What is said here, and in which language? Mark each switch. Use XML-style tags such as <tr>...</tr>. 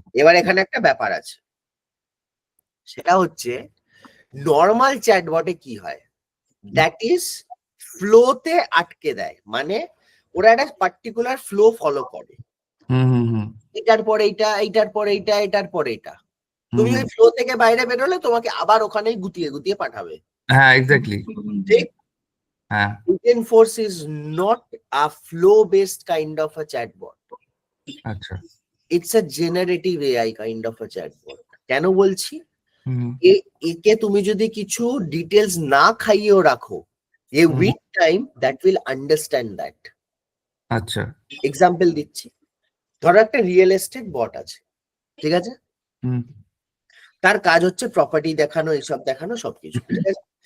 <bn>এবার এখানে একটা ব্যাপার আছে, সেটা হচ্ছে নর্মাল চ্যাটবটে কি হয়, দ্যাট ইজ ফ্লোতে আটকে দেয়, মানে ওরা একটা পার্টিকুলার ফ্লো ফলো করে, হুম। এটার পরে এইটা, এইটার পরে এইটা, এটার পরে এটা। তুমি ওই ফ্লো থেকে বাইরে বেরোলে তোমাকে আবার ওখানেই গুতিয়ে গুতিয়ে পাঠাবে। হ্যাঁ, এক্স্যাক্টলি। ঠিক। হ্যাঁ।</bn> <en>Agentforce is not a flow-based kind of a chatbot.</en> <bn>আচ্ছা।</bn> <en>It's a generative AI kind of a chatbot.</en> <bn>কেন বলছি? হুম একে তুমি যদি কিছু ডিটেলস না খাইয়েও রাখো,</bn> <en>with time that will understand that.</en> <bn>আচ্ছা। এক্সাম্পল দিচ্ছি, ধরো একটা রিয়েল এস্টেট বট আছে, ঠিক আছে? হুম তার কাজ হচ্ছে প্রপার্টি দেখানো, এইসব দেখানো সবকিছু, ঠিক আছে?</bn>